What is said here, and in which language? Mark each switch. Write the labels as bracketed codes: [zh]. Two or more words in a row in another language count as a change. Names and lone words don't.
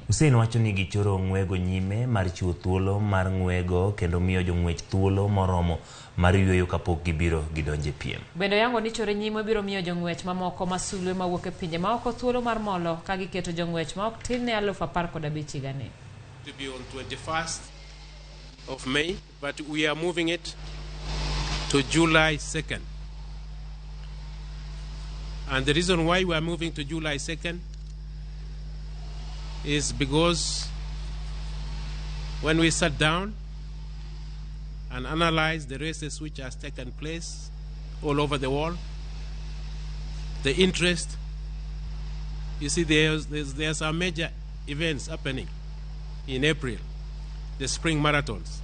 [luo] Hussein wacho ni gichoro ng'wego nyime mar chiwo thuolo mar ng'wego kendo miyo jong'wech thuolo moromo mar yueyo kapok gibiro gidonje piem. Bendo yango ni chore nyime biro miyo jong'wech mamoko masulwe mawuok e pinje maoko thuolo mar molo ka giketo jong'wech ma ok tin ne 15,000 higani. [en] To be on 21st of May, but we are moving it to July 2nd. And the reason why we are moving to July 2nd is because when we sat down and analyzed the races which has taken place all over the world, the interest, you see there's some major events happening in April, the spring marathons.